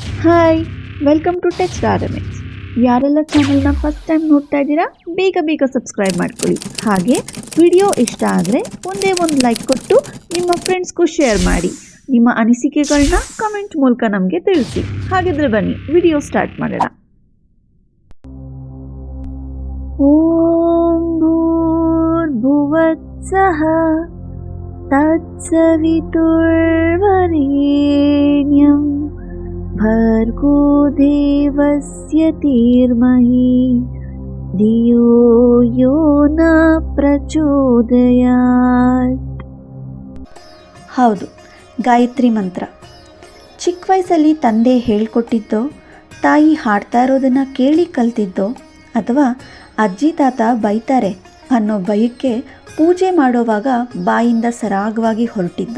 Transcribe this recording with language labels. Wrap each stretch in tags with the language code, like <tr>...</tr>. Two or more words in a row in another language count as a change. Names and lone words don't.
<en>Hi, welcome to Text Gardenings.</en> <kn>ಯಾರೆಲ್ಲ ಚಾನಲ್ನ</kn> <en>first time</en> <kn>ನೋಡ್ತಾ ಇದ್ದೀರಾ ಬೇಗ ಸಬ್ಸ್ಕ್ರೈಬ್ ಮಾಡ್ಕೊಳ್ಳಿ. ಹಾಗೆ ವಿಡಿಯೋ ಇಷ್ಟ ಆದರೆ ಒಂದೇ ಒಂದು ಲೈಕ್ ಕೊಟ್ಟು ನಿಮ್ಮ ಫ್ರೆಂಡ್ಸ್ಗೂ ಶೇರ್ ಮಾಡಿ. ನಿಮ್ಮ ಅನಿಸಿಕೆಗಳನ್ನ ಕಮೆಂಟ್ ಮೂಲಕ ನಮಗೆ ತಿಳಿಸಿ. ಹಾಗಿದ್ರೆ ಬನ್ನಿ ವಿಡಿಯೋ ಸ್ಟಾರ್ಟ್ ಮಾಡೋಣ.</kn> <sa>ಓಂ ಭೂರ್ಭುವತ್ಸಃ ತತ್ಸವಿತುರ್ವರೆಣ್ಯಂ ಭರ್ಗೋ ದೇವಸ್ಯ ಧೀಮಹಿ ಧಿಯೋ ಯೋ ನ ಪ್ರಚೋದಯಾತ್.</sa> <kn>ಹೌದು, ಗಾಯತ್ರಿ ಮಂತ್ರ. ಚಿಕ್ಕ ವಯಸ್ಸಲ್ಲಿ ತಂದೆ ಹೇಳ್ಕೊಟ್ಟಿದ್ದೋ, ತಾಯಿ ಹಾಡ್ತಾ ಇರೋದನ್ನು ಕೇಳಿ ಕಲ್ತಿದ್ದೋ, ಅಥವಾ ಅಜ್ಜಿ ತಾತ ಬೈತಾರೆ ಅನ್ನೋ ಭಯಕ್ಕೆ ಪೂಜೆ ಮಾಡೋವಾಗ ಬಾಯಿಂದ ಸರಾಗವಾಗಿ ಹೊರಟಿದ್ದೋ.</kn>